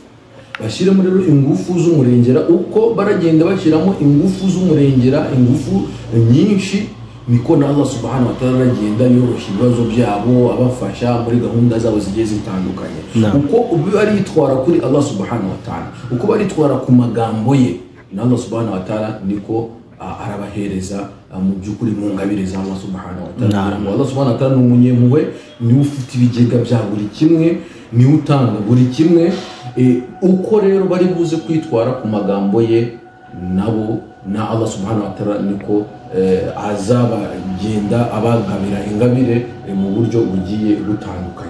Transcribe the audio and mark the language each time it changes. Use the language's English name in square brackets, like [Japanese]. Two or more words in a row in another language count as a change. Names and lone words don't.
[Kinyarwanda] Bashyiramo rero ingufu z'umurengera. Uko baragenda bashyiramo ingufu z'umurengera, ingufu nyinshi, niko na [Arabic] الله سبحانه وتعالى [Kinyarwanda] agenda yoroshya ibibazo byabo, abafasha muri gahunda zabo zigiye zitandukanye. Uko baritwara kuri [Arabic] الله سبحانه وتعالى, [Kinyarwanda] uko baritwara ku magambo ye, na [Arabic] الله سبحانه وتعالى [Kinyarwanda] niko arabahereza mu by'ukuri mu ngabire za [Arabic] الله سبحانه وتعالى. الله سبحانه وتعالى [Kinyarwanda] ni umunyempuhwe, niwe ufite ibigega bya buri kimwe, niwe utanga buri kimwe. Uko rero bari buze kwitwara ku magambo ye, nabo na [Arabic] الله سبحانه وتعالى [Kinyarwanda] niko azabagenda abagabira ingabire mu buryo bugiye butandukanye.